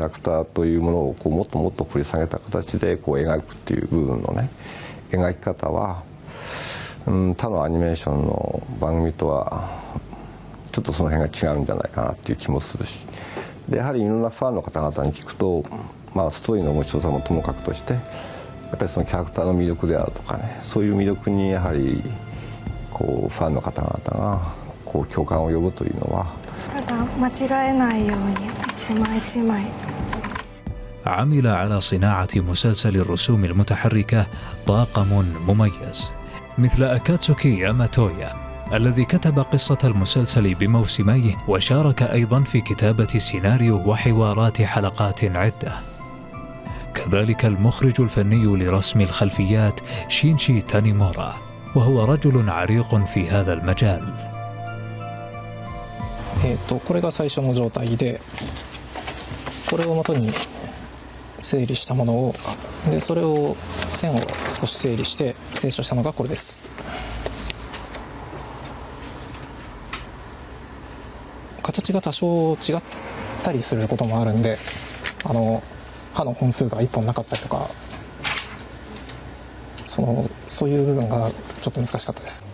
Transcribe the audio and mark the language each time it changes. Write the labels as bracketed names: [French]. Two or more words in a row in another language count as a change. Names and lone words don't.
[Japanese] ラクターというものをもっともっと掘り下げた形で描くっていう部分のね、描き方は他のアニメーションの番組とはちょっとその辺が違うんじゃないかなっていう気もするし、でやはりいろんなファンの方々に聞くと、ストーリーの面白さもともかくとしてやっぱりそのキャラクターの魅力であるとかね、そういう魅力にやはりファンの方々が共感を呼ぶというのは [Arabic] عمل على صناعة مسلسل الرسوم المتحركة طاقم مميز مثل أكاتسوكي ياماتويا الذي كتب قصة المسلسل بموسميه وشارك أيضا في كتابة سيناريو وحوارات حلقات عدة. كذلك المخرج الفني لرسم الخلفيات شينشي تانيمورا، وهو رجل عريق في هذا المجال. [Japanese] これが最初の状態で、これを元に整理したものを、でそれを線を少し整理して清書したのがこれです。形が多少違ったりすることもあるんで、刃の本数が1本なかったりとか、そういう部分がちょっと難しかったです。